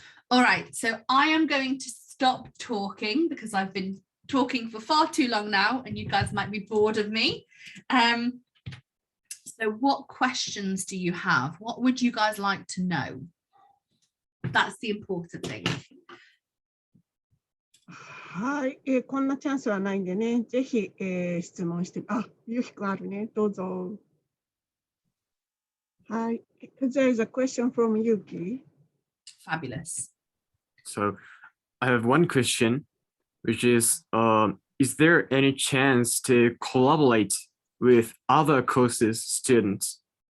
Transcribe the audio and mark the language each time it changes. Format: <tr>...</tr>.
<en>All right, so I am going to stop talking because I've been talking for far too long now and you guys might be bored of me. So what questions do you have? What would you guys like to know? That's the important thing.</en> <ja>はい、こんなチャンスはないんでね、ぜひ、質問して、ゆうひくんあるね、どうぞ。</ja> <en>Hi, there is a question from Yuki. Fabulous. So I have one question, which is there any chance to collaborate with other courses students?</en>